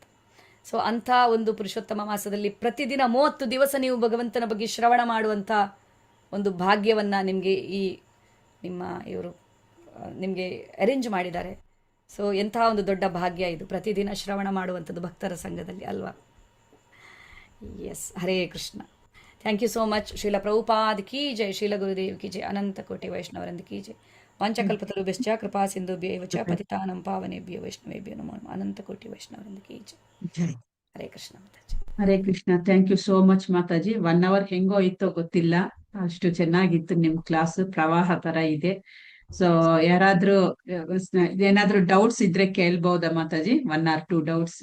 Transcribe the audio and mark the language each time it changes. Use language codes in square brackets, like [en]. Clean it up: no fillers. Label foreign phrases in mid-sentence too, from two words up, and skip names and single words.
[kn] ಸೊ ಅಂಥ ಒಂದು ಪುರುಷೋತ್ತಮ ಮಾಸದಲ್ಲಿ ಪ್ರತಿದಿನ 30 ದಿವಸ ನೀವು ಭಗವಂತನ ಬಗ್ಗೆ ಶ್ರವಣ ಮಾಡುವಂಥ ಒಂದು ಭಾಗ್ಯವನ್ನು ನಿಮಗೆ ಈ ನಿಮ್ಮ ಇವರು ನಿಮಗೆ ಅರೇಂಜ್ ಮಾಡಿದ್ದಾರೆ. ಸೊ ಎಂತಹ ಒಂದು ದೊಡ್ಡ ಭಾಗ್ಯ ಇದು, ಪ್ರತಿದಿನ ಶ್ರವಣ ಮಾಡುವಂಥದ್ದು ಭಕ್ತರ ಸಂಘದಲ್ಲಿ ಅಲ್ವಾ. [en] Yes, Hare Krishna. Thank you so much. [hi] श्रील प्रभुपाद की जय, श्रील गुरुदेव की जय, अनंत कोटि वैष्णववृंद की जय. [sa] ವಾಂಚಕಲ್ಪತರುಭ್ಯಶ್ಚ ಕೃಪಾ ಸಿಂಧುಭ್ಯೇವ ಚ ಪತಿತಾನಂ ಪಾವನೇಭ್ಯೋ ವೈಷ್ಣವೇಭ್ಯೋ ನಮೋ ನಮಃ. [hi] अनंत कोटि वैष्णववृंद की जय. ಜೈ. [kn] ಹರೇ ಕೃಷ್ಣ ಮಾತಾಜಿ. ಹರೇ ಕೃಷ್ಣ. [en] Thank you so much [kn] ಮಾತಾಜಿ. 1 hour ಹೆಂಗೋ ಇತ್ತೋ ಗೊತ್ತಿಲ್ಲ, ಅಷ್ಟು ಚೆನ್ನಾಗಿತ್ತು ನಿಮ್ ಕ್ಲಾಸ್. ಪ್ರವಾಹ ತರ ಇದೆ. ಸೊ ಯಾರಾದ್ರೂ ಏನಾದ್ರೂ ಡೌಟ್ಸ್ ಇದ್ರೆ ಕೇಳ್ಬಹುದಾ ಮಾತಾಜಿ? [en] 1 or 2 ಡೌಟ್ಸ್?